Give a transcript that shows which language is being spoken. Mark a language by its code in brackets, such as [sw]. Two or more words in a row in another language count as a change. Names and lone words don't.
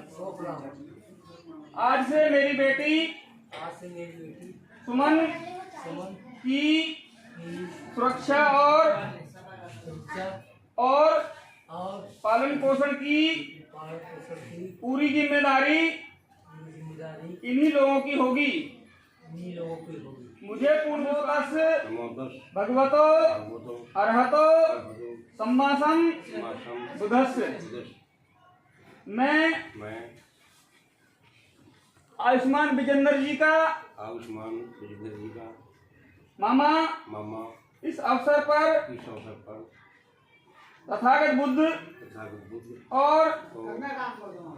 [hi] आज से मेरी बेटी सुमन की सुरक्षा और और पालन पोषण की पालन पोषण की पूरी जिम्मेदारी जिम्मेदारी इन्हीं लोगों की होगी। इन्हीं लोगों की होगी। मुझे पूर्णतः [pi] नमो तस् भगवतो भगवतो अरहतो अरहतो सम्मासम सम्मासम बुद्धस्य। बुद्धस्य। [hi] मैं मैं आयुष्मान विजेंद्र जी का आयुष्मान विजेंद्र जी का मामा मामा इस अवसर पर इस अवसर पर तथागत बुद्ध तथागत बुद्ध और और